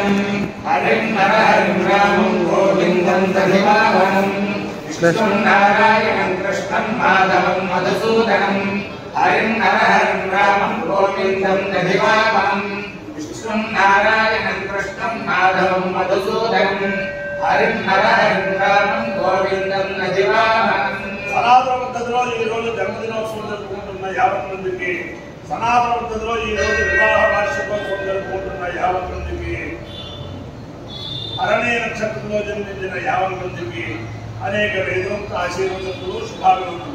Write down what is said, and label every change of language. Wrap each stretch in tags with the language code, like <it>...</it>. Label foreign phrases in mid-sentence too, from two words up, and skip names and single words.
<sa>हरिं हरिं रामं गोविन्दं दधिवाहनं कृष्णं नारायणं कृष्णं माधवं मधुसूदनं हरिं हरिं रामं गोविन्दं दधिवाहनं कृष्णं नारायणं कृष्णं माधवं मधुसूदनं हरिं हरिं रामं गोविन्दं दधिवाहनं</sa> <te>సనాతన పద్ధతిలో ఈ రోజు జన్మదినోత్సవం జరుపుకుంటున్న 50 మందికి సనాతన పద్ధతిలో ఈ రోజు వివాహ వార్షికోత్సవం జరుపుకుంటున్న 50 మందికి అరణ్య నక్షత్రంలో జన్మించిన 50 మందికి అనేక వేదోక్త ఆశీర్వచనలు శుభాభినందనలు.</te>